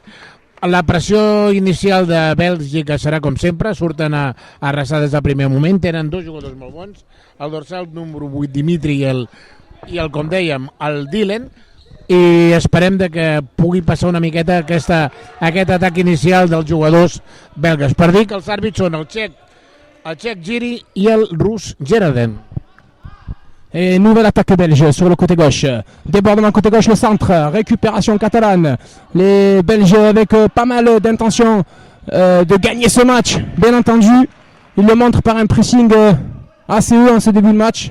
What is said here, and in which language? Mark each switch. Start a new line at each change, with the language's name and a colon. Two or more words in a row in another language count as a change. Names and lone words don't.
Catalan: La pressió inicial de Bèlgica serà com sempre, surten a arrasar des del primer moment, tenen 2 jugadors molt bons, el dorsal número 8 Dimitri i el com dèiem, el Dylan, i esperem de que pugui passar una miqueta aquest atac inicial dels jugadors belgues. Per dir que els àrbits són el txec Giri i el rus Gerarden.
French: Et nouvelle attaque belge sur le côté gauche. Débordement côté gauche, le centre. Récupération catalane. Les Belges avec pas mal d'intention de gagner ce match. Bien entendu, ils le montrent par un pressing assez haut en ce début de match.